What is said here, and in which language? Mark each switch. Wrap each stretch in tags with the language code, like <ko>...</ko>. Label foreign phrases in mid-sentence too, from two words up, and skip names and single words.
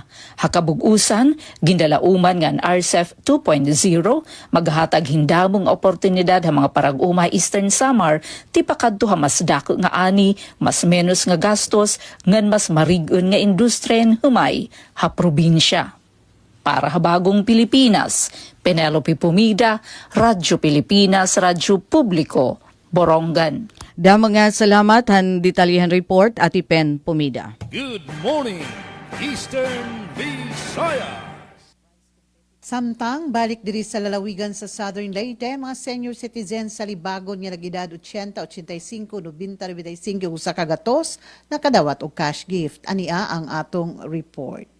<war>Hakabugusan, gindalauman nga ang RCEF 2.0, maghatag hindamong oportunidad ha mga parag-uma Eastern Samar, tipakadto ha mas dako nga ani, mas menos nga gastos, ngan mas marigon nga industriyan humay ha probinsya. Para ha Bagong Pilipinas, Penelope Pumida, Radyo Pilipinas, Radyo Publiko, Borongan. Mga salamat han detalyihan report Ati Pen Pumida.</war> <en>Good morning, Eastern Visayas.</en> <ceb>Samtang balik diri sa lalawigan sa Southern Leyte, mga</ceb> <en>senior citizens</en> <ceb>sa Libagon nga nagedad 80, 85, 90, 95 usa ka gatos nakadawat og</ceb> <en>cash gift.</en> <ceb>Ania ang atong report.</ceb>